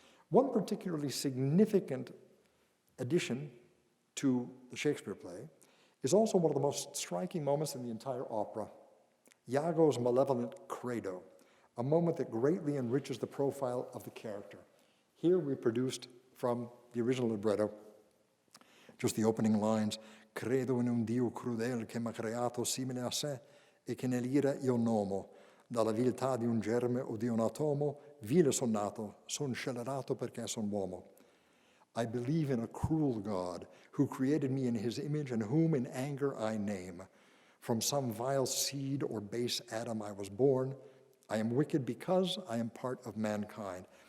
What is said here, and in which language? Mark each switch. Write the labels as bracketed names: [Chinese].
[English] One particularly significant addition to the Shakespeare play is also one of the most striking moments in the entire opera, Iago's malevolent credo, a moment that greatly enriches the profile of the character. Here reproduced from the original libretto, just the opening lines, [Italian] "Credo in un Dio crudel che m'ha creato simile a sé e che nell'ira io nomo, dalla viltà di un germe o di un atomo, vile son nato, son scellerato perché son uomo. [English] I believe in a cruel God who created me in his image and whom in anger I name. From some vile seed or base Adam I was born. I am wicked because I am part of mankind.